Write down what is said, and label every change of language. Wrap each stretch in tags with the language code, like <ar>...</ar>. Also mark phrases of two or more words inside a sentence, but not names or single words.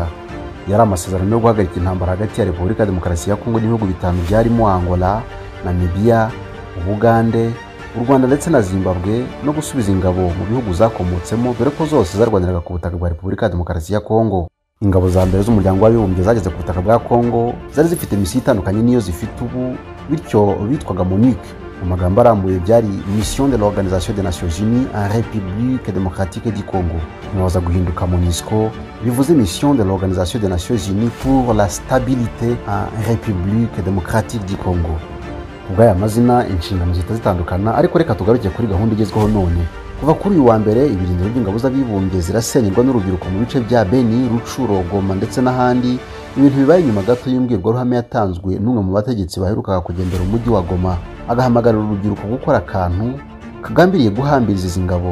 <rw>Yari amasezerano yo guhagarika intambara hagati ya Repubulika ya Demokarasi ya Kongo n'ibihugu bitanu byarimo Angola, Namibia, Ubugande, u Rwanda ndetse na Zimbabwe, no gusubiza ingabo mu bihugu zakomotsemo dore ko zose zarwaniraga ku butaka bwa Repubulika ya Demokarasi ya Kongo. Ingabo za mbere z'umuryango w'abibumbye zageze ku butaka bwa Kongo zari zifite misiyo itandukanye niyo zifite ubu, bityo bitwaga MONUC. Mu magambo arambuye byari Mission de l'Organisation des Nations Unies en République démocratique du Congo. Nibaza guhinduka MONUSCO bivuze Mission de l'Organisation des Nations Unies pour la stabilité en République démocratique du Congo. Ubwaya amazina inshingano zitandukana, ariko reka tugaruke kuri gahunda igezweho none. Kuva kuri uyu wa mbere ibirindiro by'ingabo z'abibumbye zirasenyerwa n'urubyiruko mu bice bya Beni, Rucuro, Goma ndetse n'ahandi. Ibintu bibaye nyuma gato y'imbwirwaruhame yatanzwe n'umwe mu bategetsi baherukaga kugendera umujyi wa Goma agahamagarira urubyiruko gukora akantu kagambiriye guhambiriza izi ngabo.</rw>